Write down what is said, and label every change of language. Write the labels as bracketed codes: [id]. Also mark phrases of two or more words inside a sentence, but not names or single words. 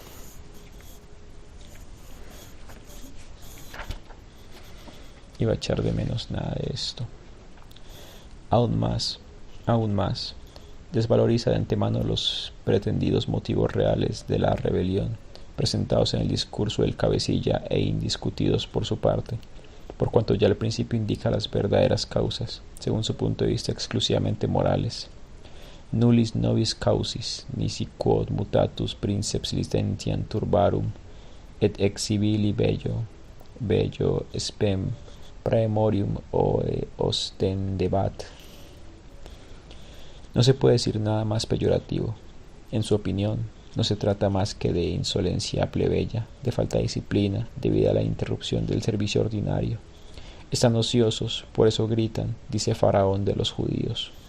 [es] Aún más, desvaloriza de antemano los pretendidos motivos reales de la rebelión, presentados en el discurso del cabecilla e indiscutidos por su parte, por cuanto ya al principio indica las verdaderas causas, según su punto de vista exclusivamente morales. [la] Nullis nobis causis, nisi quod mutatus princeps licentiam turbarum, et exhibili bello spem praemorium ostendebat. [es] No se puede decir nada más peyorativo. En su opinión, no se trata más que de insolencia plebeya, de falta de disciplina, debido a la interrupción del servicio ordinario. Están ociosos, por eso gritan, dice Faraón de los judíos.